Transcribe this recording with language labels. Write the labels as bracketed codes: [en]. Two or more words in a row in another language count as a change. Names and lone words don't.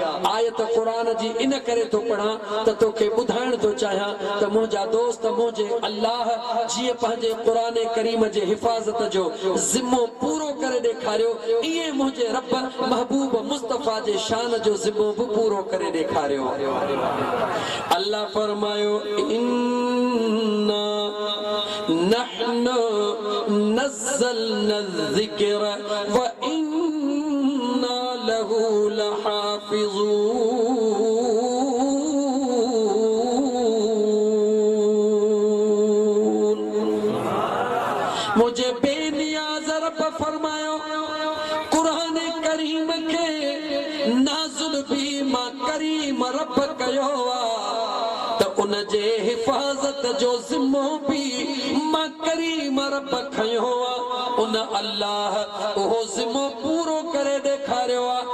[sd] आयत क़ुरान जी इन करे थो पढ़ां त तोखे ॿुधाइण थो चाहियां त मुंहिंजा दोस्त मुंहिंजे अल्लाह जीअं पंहिंजे क़ुरान करीम जे हिफ़ाज़त जो ज़िम्मो पूरो करे ॾेखारियो ईअं मुंहिंजे रब महबूब मुस्तफा जे शान जो ज़िम्मो बि पूरो करे ॾेखारियो। अल्लाह फरमायो [ar] إنا نحن نزلنا الذكر و إنا له لحافظون. [sd] मुझे बेनियाज़ रब फरमायो कुरान करीम के नाज़िल भी मां करीम रब कयो त उन जे हिफ़ाज़त जो ज़िम्मो भी मां करीम रब खयो उन अल्लाह उहो ज़िम्मो पूरो करे ॾेखारियो आहे।